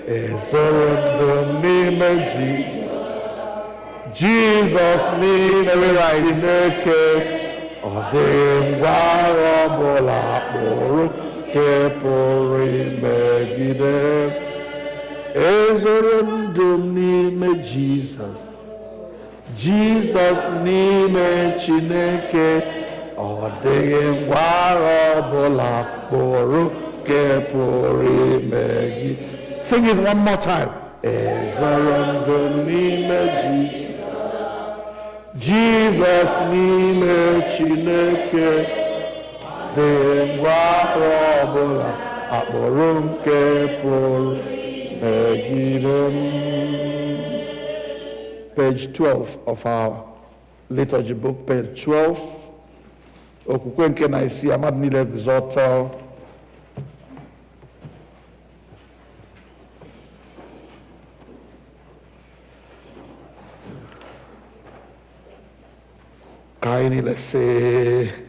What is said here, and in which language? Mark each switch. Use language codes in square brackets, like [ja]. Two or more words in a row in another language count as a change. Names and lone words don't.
[en] Jesus name Jesus. [ig] Jesus n'ime Chineke ọ dịghị ngwara ọbụla kpụrụ nke pụrụ imegide. [en] Sing it one more time. [ig] Ezoro ndụ n'ime Jesus. Jesus n'ime Chineke dịghị ngwara ọbụla akpụrụ nke pụrụ imegide. [en] Page 12 of our liturgy book, page 12. [ig] Okwukwe nke na-esi amad niile guzọtọ. Ka anyị niile sị